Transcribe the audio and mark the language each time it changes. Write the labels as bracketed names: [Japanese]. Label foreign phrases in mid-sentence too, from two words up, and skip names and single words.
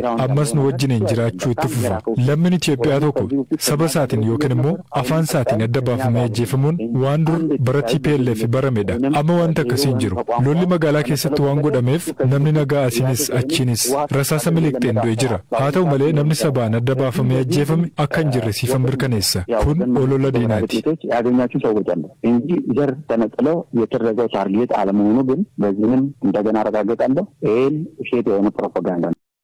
[Oromo] Ammas nu wajjiniin jiraachuu itti fufa. Lammiin Itoophiyaa tokko saba isaatiin yookiin immoo afaan isaatiin adda baafamee ajjeefamuun waan dur bara TPLF baramedha. Amma wanta akkasii hin jiru. Lolli magaalaa keessatti waan godhameef namni nagaa asiinis achiinis rasaasa miliqxeen du'e jira. Haa ta'u malee namni sabaan adda baafamee ajjeefame akka hin jirre siifan mirkaneessa. Kun olola diinaati. [Amharic] ያገኛችሁ ሰዎች አሉ እንጂ ዘር ተነጥለው የተደረገው ታርጌት አለመሆኑ ግን በዚህም እንደገና አረጋግጣለሁ። ይሄን ሼት የሆነ ፕሮፓጋንዳ ነው።